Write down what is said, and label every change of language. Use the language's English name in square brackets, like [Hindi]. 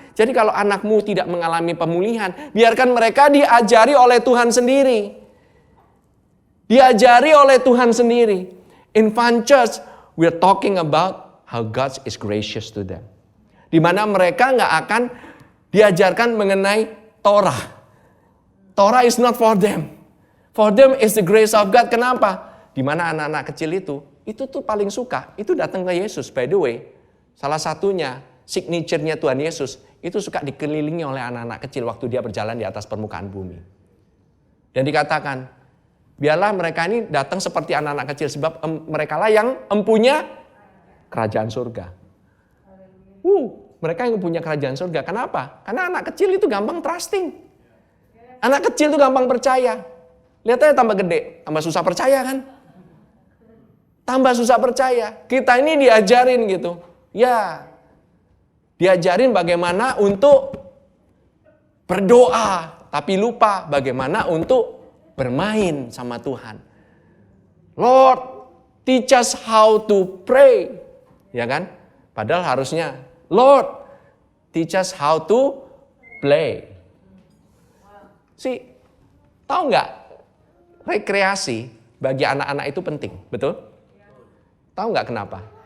[Indonesian] Jadi kalau anakmu tidak mengalami pemulihan, biarkan mereka diajari oleh Tuhan sendiri. Diajari oleh Tuhan sendiri. [English] In Fun Church, we're talking about how God is gracious to them. [Indonesian] Di mana mereka nggak akan diajarkan mengenai Torah. [English] Torah is not for them. For them is the grace of God. [Indonesian] Kenapa? Di mana anak-anak kecil itu tuh paling suka, itu datang ke Yesus. By the way, salah satunya, signature-nya Tuhan Yesus, itu suka dikelilingi oleh anak-anak kecil waktu dia berjalan di atas permukaan bumi. Dan dikatakan, biarlah mereka ini datang seperti anak-anak kecil, sebab mereka lah yang empunya kerajaan surga. Mereka yang punya kerajaan surga. Kenapa? Karena anak kecil itu gampang trusting. Anak kecil itu gampang percaya. Lihat aja tambah gede, tambah susah percaya kan? Tambah susah percaya. Kita ini diajarin gitu. Ya, diajarin bagaimana untuk berdoa, tapi lupa bagaimana untuk bermain sama Tuhan. [English] Lord, teach us how to pray. [Indonesian] Ya kan? Padahal harusnya, [English] Lord, teach us how to play. [Indonesian] Tahu nggak? Rekreasi bagi anak-anak itu penting, betul? Tahu nggak kenapa?